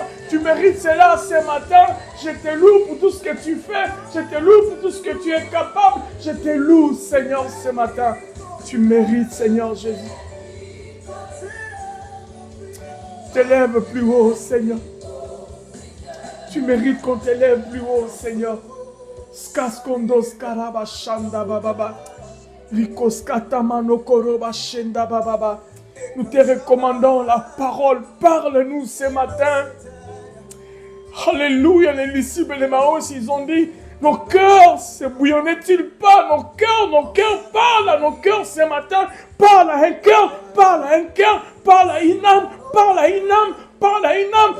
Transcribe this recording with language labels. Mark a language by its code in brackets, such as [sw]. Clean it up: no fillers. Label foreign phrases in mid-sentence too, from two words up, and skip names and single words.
[fr] Tu mérites cela ce matin. Je te loue pour tout ce que tu fais. Je te loue pour tout ce que tu es capable. Je te loue, Seigneur, ce matin. Tu mérites, Seigneur Jésus. T'élève plus haut, Seigneur. Tu mérites qu'on t'élève plus haut, Seigneur. Skaskondos karaba shanda bababa. Rikoskatamano koroba shenda bababa. Nous te recommandons la parole. Parle-nous ce matin. Alléluia, les disciples de Maïs, ils ont dit, nos cœurs se bouillonnent-ils pas? Nos cœurs parlent à nos cœurs ce matin. Parle à un cœur, parle à un cœur, parle à une âme, parle à une âme, parle à une âme.